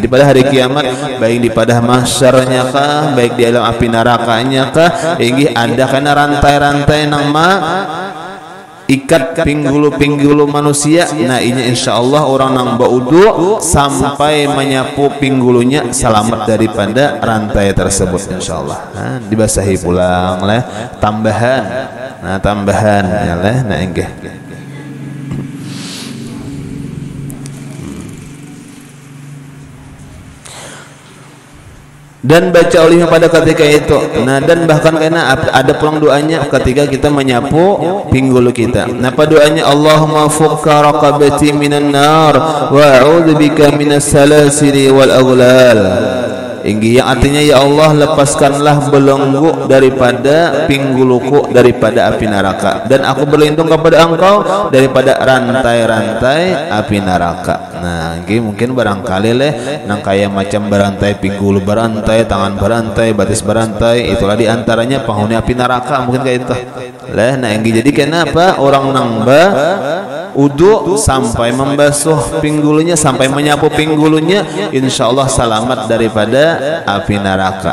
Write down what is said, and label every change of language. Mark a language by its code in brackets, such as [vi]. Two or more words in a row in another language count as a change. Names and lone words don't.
[bjn] Jadi pada hari kiamat baik di pada mahsyarnya kah, baik di alam api nerakanya kah, inggih ada kana rantai-rantai nang ikat pinggulu-pinggulu manusia. Nah ini insyaallah orang nang baudu sampai menyapu pinggulunya selamat daripada rantai tersebut insyaallah. Nah, dibasahi pulang lah tambahan Nah tambahan ya lah nah enggih. Dan baca olehnya pada ketika itu. Nah dan bahkan karena ada pulang doanya ketika kita menyapu pinggul kita. Apa doanya? [ar] اللهم فك رقبتي من النار وأعوذ بك من السلاسل والأغلال. [id] Yang artinya ya Allah lepaskanlah belenggu daripada pinggulku daripada api neraka, dan aku berlindung kepada Engkau daripada rantai-rantai api neraka. [bjn] Nah ini mungkin barangkali leh nang kayak macam berantai, pinggul berantai, tangan berantai, batis berantai, itulah diantaranya penghuni api neraka mungkin kayak itu leh. Nah ini jadi kenapa orang nangba wudu sampai membasuh pinggulnya, sampai menyapu pinggulnya, insya Allah selamat daripada api neraka.